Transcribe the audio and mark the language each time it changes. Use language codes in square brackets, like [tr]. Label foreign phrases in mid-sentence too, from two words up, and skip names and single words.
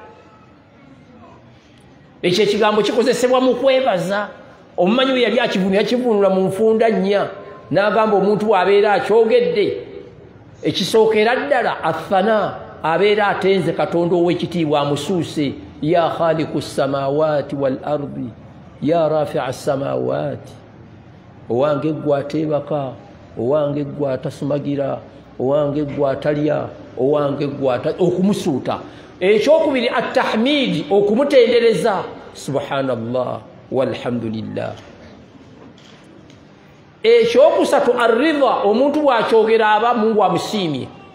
[lg] Ekyo ekigambo kikozesebwa mu kwebaza. Omumanyi we yali yakivunula mu nfunda nnya n'agamba omuntu abeera akyogedde ekisookera ddala athana abeera atenze Katonda ow'ekitiibwa amusuuse [ar] يا خالق السماوات والأرض يا رافع السماوات [lg] owange gwe ateebaka owange gwe atasumagira owange gwe atalya owange gwe okumusuuta. Ekyokubiri at-tahmidi okumutendereza [ar] سبحان الله والحمد لله. [lg] Ekyokusatu ar-ridha omuntu bw'akyogera aba Mungu amusiimye.